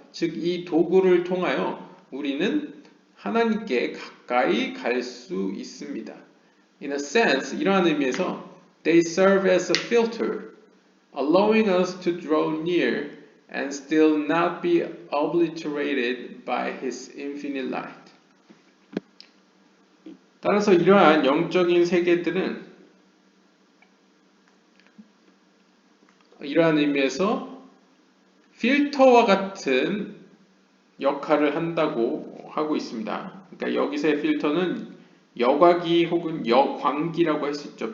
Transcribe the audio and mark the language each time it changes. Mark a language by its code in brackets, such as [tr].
[ko] 즉 이 도구를 통하여 우리는 하나님께 가까이 갈 수 있습니다. [en] In a sense, [ko] 이러한 의미에서 [en] they serve as a filter, allowing us to draw near and still not be obliterated by His infinite light. [ko] 따라서 이러한 영적인 세계들은 이러한 의미에서 필터와 같은 역할을 한다고 하고 있습니다. 그러니까 여기서의 필터는 여과기 혹은 여광기라고 할 수 있죠.